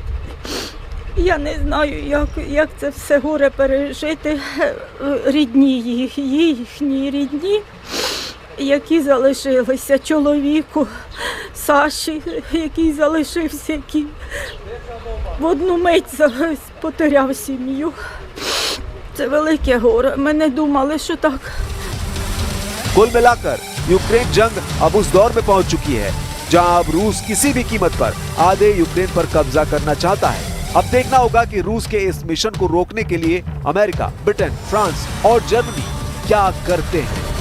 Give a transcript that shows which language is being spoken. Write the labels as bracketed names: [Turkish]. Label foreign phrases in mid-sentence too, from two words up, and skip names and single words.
[Ukrainian] Я не знаю, як це все горе пережити їхні рідні, які залишилися, чоловіку Саші, який залишився, який в одну мить потеряв сім'ю. Це велике горе. Ми не думали, що так. [Hindi] कुल मिलाकर यूक्रेन जंग अब उस दौर में पहुंच चुकी है जहां अब रूस किसी भी कीमत पर आधे यूक्रेन पर कब्जा करना चाहता है। अब देखना होगा कि रूस के इस मिशन को रोकने के लिए अमेरिका, ब्रिटेन, फ्रांस और जर्मनी क्या करते हैं।